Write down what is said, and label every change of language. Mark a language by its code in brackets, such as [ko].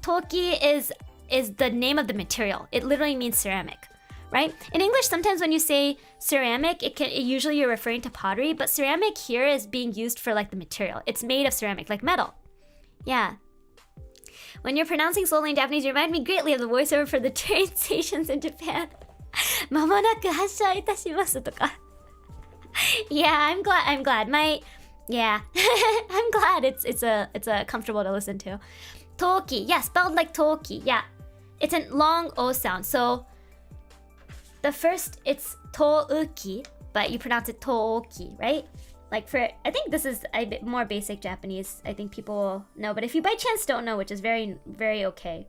[en] Toki is the name of the material. It literally means ceramic, right? In English, sometimes when you say ceramic, usually you're referring to pottery, but ceramic here is being used for like the material. It's made of ceramic, like metal. Yeah. When you're pronouncing slowly in Japanese, you remind me greatly of the voiceover for the train stations in Japan. [ja] まもなく発車いたしますとか。 [en] Yeah, I'm glad. Yeah. I'm glad it's a comfortable to listen to. Toki, yeah, spelled like Toki. Yeah. It's a long O sound. So the first it's Touki, but you pronounce it Toki, right? Like I think this is a bit more basic Japanese. I think people will know, but if you by chance don't know, which is very, very okay.